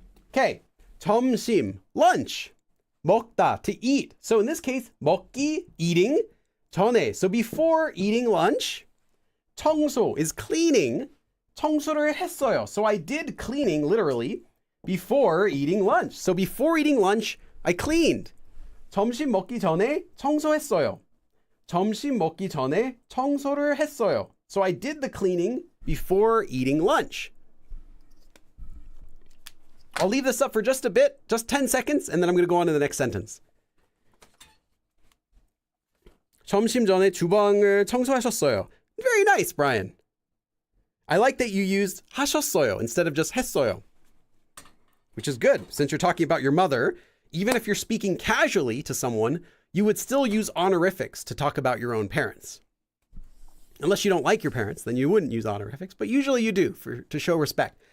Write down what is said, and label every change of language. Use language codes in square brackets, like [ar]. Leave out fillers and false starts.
[en] Okay, 점심, lunch, 먹다, to eat. So in this case, 먹기, eating, 전에, so before eating lunch. 청소 is cleaning, [ko] 청소를 했어요. [en] So I did cleaning, literally, before eating lunch. So before eating lunch, I cleaned. [ko] 점심 먹기 전에 청소했어요. 점심 먹기 전에 청소를 했어요. [en] So I did the cleaning before eating lunch. I'll leave this up for just a bit, just 10 seconds, and then I'm going to go on to the next sentence. [ko] 점심 전에 주방을 청소하셨어요. [en] Very nice, Brian. I like that you used 하셨어요 instead of just 했어요, which is good. Since you're talking about your mother, even if you're speaking casually to someone, you would still use honorifics to talk about your own parents. Unless you don't like your parents, then you wouldn't use honorifics, but usually you do to show respect.